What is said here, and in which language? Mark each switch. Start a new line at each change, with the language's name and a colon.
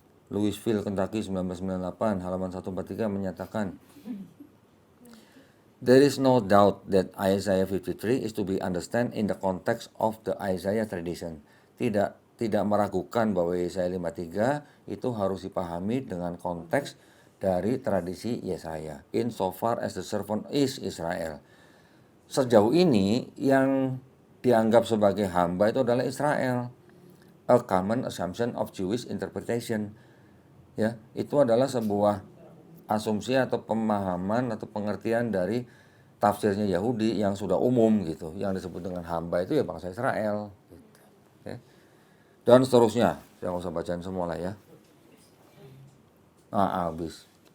English: Louisville, Kentucky 1998,
Indonesian: halaman 143 menyatakan,
English: there is no doubt that Isaiah 53 is to be understood in the context of the Isaiah tradition.
Indonesian: Tidak meragukan bahwa Yesaya 53 itu harus dipahami dengan konteks dari tradisi Yesaya.
English: Insofar as the servant is Israel.
Indonesian: Sejauh ini yang dianggap sebagai hamba itu adalah Israel.
English: A common assumption of Jewish interpretation.
Indonesian: Ya, itu adalah sebuah asumsi atau pemahaman atau pengertian dari tafsirnya Yahudi yang sudah umum gitu. Yang disebut dengan hamba itu ya bangsa Israel. Gitu. Ya. Dan seterusnya. Saya nggak usah bacain semua lah ya. Habis.